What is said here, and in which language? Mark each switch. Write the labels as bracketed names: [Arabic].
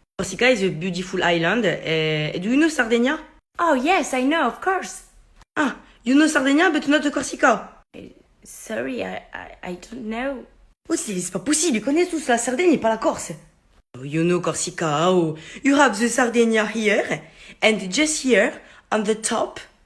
[English] Corsica is a beautiful island. Do you know Sardinia? Oh, yes, I know, of course. Ah, you know Sardinia, but not Corsica. Sorry, I don't know. [French] Oh, c'est pas possible, ils connaissent tous la Sardaigne et pas la Corse. [English] Oh, you know Corsica, oh. You have the Sardinia here, and just here, on the top.